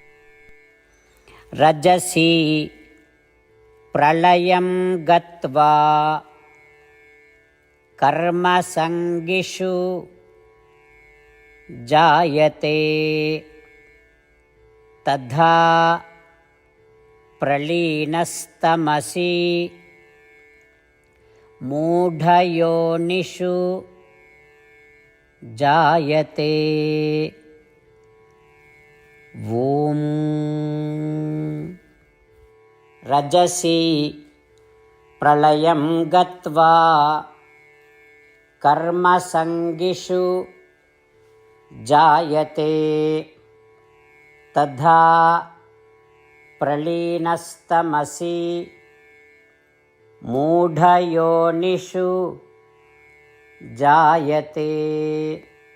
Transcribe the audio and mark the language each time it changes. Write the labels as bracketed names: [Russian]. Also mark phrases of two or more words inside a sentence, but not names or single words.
[Sanskrit] रजसी प्रलयं गत्वा कर्मसंगिषु जायते तथा प्रलीनस्तमसी मूढयोनिषु जायते. ॐ रजसि प्रलयं गत्वा कर्मसङ्गिषु जायते तथा प्रलीनस्तमसि मूढयोनिषु जायते.